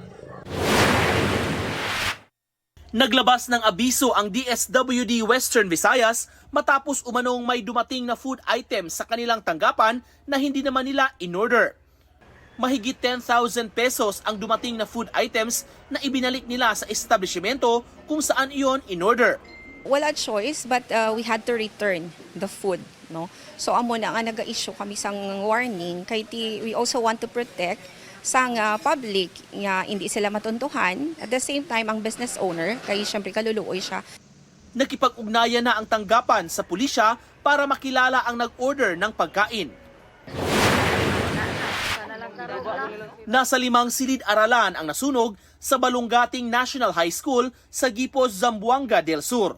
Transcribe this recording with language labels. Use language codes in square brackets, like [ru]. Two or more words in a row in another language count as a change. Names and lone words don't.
[tl] Naglabas ng abiso ang DSWD Western Visayas matapos umanong may dumating na food items sa kanilang tanggapan na hindi naman nila in-order. Mahigit 10,000 pesos ang dumating na food items na ibinalik nila sa establishmento kung saan iyon in-order. [en] Wala choice but we had to return the food, no. [hil] So amo na nga naga-issue kami sang warning kay [en] we also want to protect [hil] sang public nga hindi sila matuntuhan. [en] At the same time ang business owner [hil] kay syempre kaluluoy siya. [tl] Nakipag-ugnayan na ang tanggapan sa pulisya para makilala ang nag-order ng pagkain. Nasa 5 silid-aralan ang nasunog sa Balongating National High School sa Gipos, Zamboanga del Sur.